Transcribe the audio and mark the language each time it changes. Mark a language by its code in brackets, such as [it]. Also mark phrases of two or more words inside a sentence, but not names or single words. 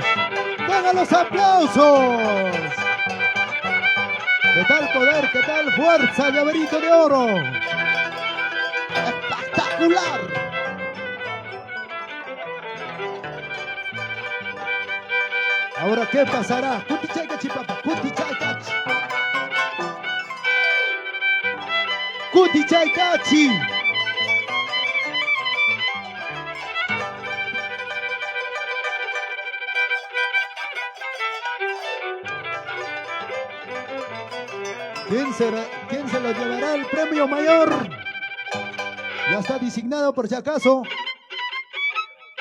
[es] ¡Vengan los aplausos! ¿Qué tal poder? ¿Qué tal fuerza, Llaverito de Oro? ¡Espectacular! Ahora, ¿qué pasará? [qu] Kutichaykachi, papá. Kutichaykachi. Kutichaykachi. [es] ¿Quién se lo llevará el premio mayor? Ya está designado por si acaso.